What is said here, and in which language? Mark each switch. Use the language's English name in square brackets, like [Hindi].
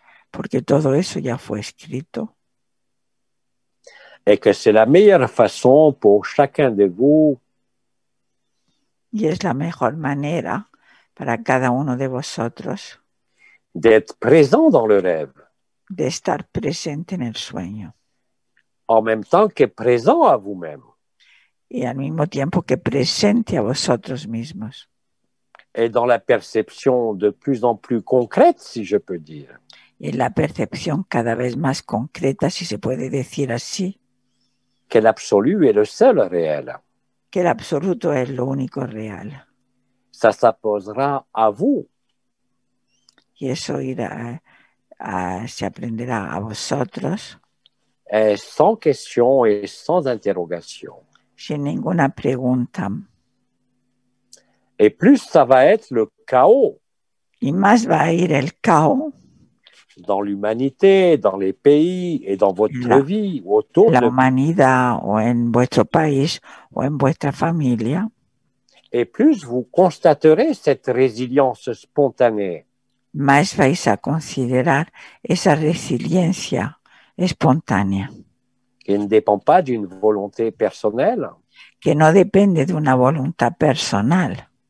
[Spanish] Porque todo eso ya fue escrito. [French] Et que c'est la meilleure façon pour chacun de vous. [Spanish] Y es la mejor manera para cada uno de vosotros. [French] d'être présent dans le rêve, [Spanish] de estar presente en el sueño [French] en même temps que présent à vous-même. [Spanish] y al mismo tiempo que presente a vosotros mismos. [French] Et dans la perception de plus en plus concrète, si je peux dire, [Spanish] Y la percepción cada vez más concreta, si se puede decir así, [French] que l'absolu est le seul réel. [Spanish] que el absoluto es lo único real. [French] Ça s'apposera à vous. [Spanish] Y eso se aprenderá a vosotros [French] Et sans question et sans interrogation. [Spanish] sin ninguna pregunta. [French] Et plus ça va être le chaos [Spanish] Y más va a ir el caos [French] dans l'humanité, dans les pays et dans votre [Spanish] La- [French] vie ou autour [Spanish] en la [French] de vous. [Spanish] humanidad o en vuestro país o en vuestra familia. [French] Et plus vous constaterez cette résilience spontanée [Spanish] Más vais a considerar esa resiliencia espontánea, [French] qui ne dépend pas d'une volonté personnelle, [Spanish] que no depende de una voluntad personal,